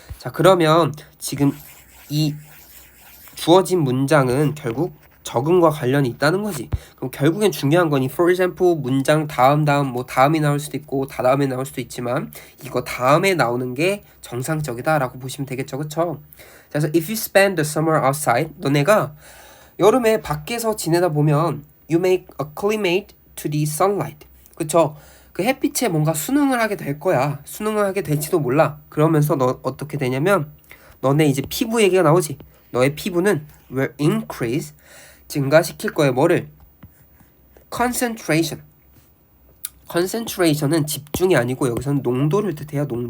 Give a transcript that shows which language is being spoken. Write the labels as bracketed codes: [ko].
[ko] 자, 그러면 지금 이 주어진 문장은 결국 적응과 관련이 있다는 거지. 그럼 결국엔 중요한 건 이 [en] for example [ko] 문장 다음이 나올 수도 있고 다다음에 나올 수도 있지만 이거 다음에 나오는 게 정상적이다라고 보시면 되겠죠, 그쵸? 그래서 [en] if you spend the summer outside, [ko] 너네가 여름에 밖에서 지내다 보면 [en] you may acclimate to the sunlight. [ko] 그쵸? 그 햇빛에 뭔가 수능을 하게 될 거야. 수능을 하게 될지도 몰라. 그러면서 너 어떻게 되냐면 너네 이제 피부 얘기가 나오지. 너의 피부는 [en] will increase [ko] 증가시킬 거예요. 뭐를? concentration. concentration은 집중이 아니고 여기서는 농도를 뜻해요.